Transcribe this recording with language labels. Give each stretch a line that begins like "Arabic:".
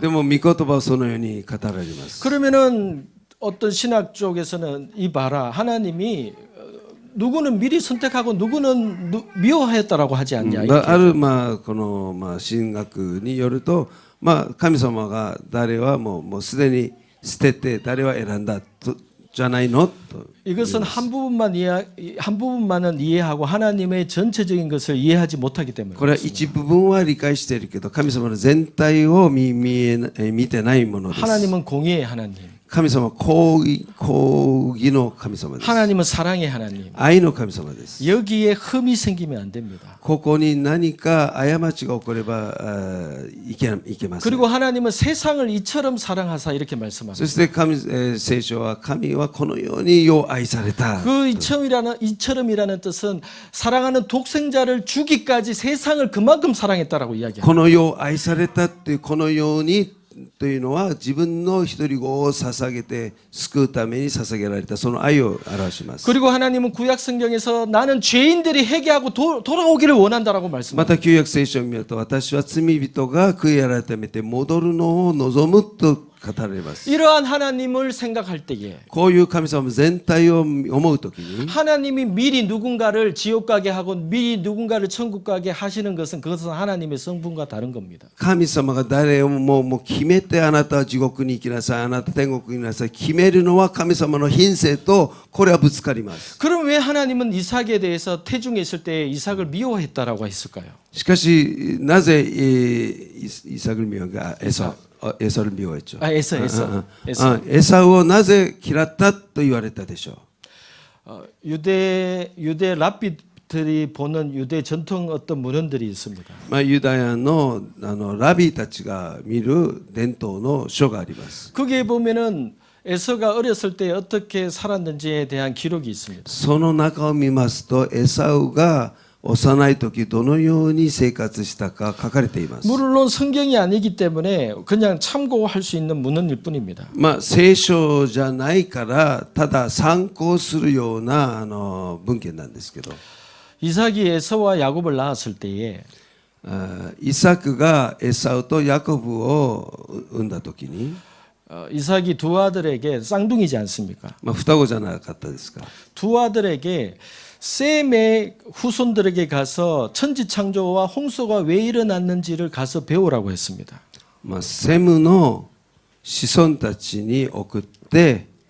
Japanese: でも御言葉はそのように語られます。
Korean: 그러면은 어떤 신학 쪽에서는 이 봐라 하나님이 누구는 미리 선택하고 누구는 미워하였다라고 하지 않냐.
Japanese: あるこの神学によると、神様が誰はもうすでに捨てて誰は選んだとじゃないのと。
Korean: 이것은 한 부분만은 이해하고 하나님의 전체적인 것을 이해하지 못하기 때문에.
Japanese: これは一部分は理解しているけど神様の全体を見てないものです。
Korean: 하나님은 공의의 하나님.
Japanese: 神様は公義の神様です。
Korean: 하나님은 사랑의 하나님.
Japanese: 愛の神様です。
Korean: 여기에 흠이 생기면 안 됩니다.
Japanese: ここに何か過ちが起こればいけません。
Korean: 그리고 하나님은 세상을 이처럼 사랑하사 이렇게 말씀합니다.
Japanese: そして聖書は神はこのようによう愛された。
Korean: 그 이처럼이라는 뜻은 사랑하는 독생자를 주기까지 세상을 그만큼 사랑했다라고 이야기합니다.
Japanese: このよう愛されたっていうこのようにというのは自分の一人子を捧げて救うために捧げられたその愛を表します。
Korean: 그리고 하나님은 구약 성경에서 나는 죄인들이 회개하고 돌아오기를 원한다라고
Japanese: ま
Korean: 말씀합니다.
Japanese: た旧約聖書を見ると私は罪人が悔い改めて戻るのを望むと語られます。
Korean: 이러한 하나님을 생각할 때에
Japanese: こういう神様全体を思うときに
Korean: 하나님이 미리 누군가를 지옥 가게 하고 미리 누군가를 천국 가게 하시는 것은 그것은 하나님의 성분과 다른 겁니다.
Japanese: 神様が誰をもう決めてあなたは地獄に行きなさいあなた天国に行きなさい決めるのは神様の品性とこれはぶつかります。
Korean: 그럼 왜 하나님은 이삭에 대해서 태중에 있을 때 이삭을 미워했다라고 했을까요? しかしなぜイサクルミオがエサルミオ했죠.
Japanese: エサウをなぜ嫌ったと言われたでしょう。
Korean: 유대 랍비들이 보는 유대 전통 어떤 문헌들이 있습니다.
Japanese: ユダヤのラビーたちが見る伝統の書があります。
Korean: 거기에 보면은 에서가 어렸을 때 어떻게 살았는지에 대한 기록이 있습니다.
Japanese: その中を見ますとエサウが幼い時どのように生活したか書かれています。
Korean: 물론 성경이 아니기 때문에 그냥 참고할 수 있는 문헌일 뿐입니다.
Japanese: 聖書じゃないからただ参考するような文献なんですけど
Korean: 이삭이 에서와 야곱을 낳았을 때에
Japanese: イサクがエサウとヤコブを産んだ時に
Korean: 이삭이 두 아들에게 쌍둥이지 않습니까?
Japanese: 双子じゃなかったですか
Korean: 두 아들에게 셈의 후손들에게 가서 천지창조와 홍수가 왜 일어났는지를 가서 배우라고 했습니다.
Japanese: セムの子孫たちに送って、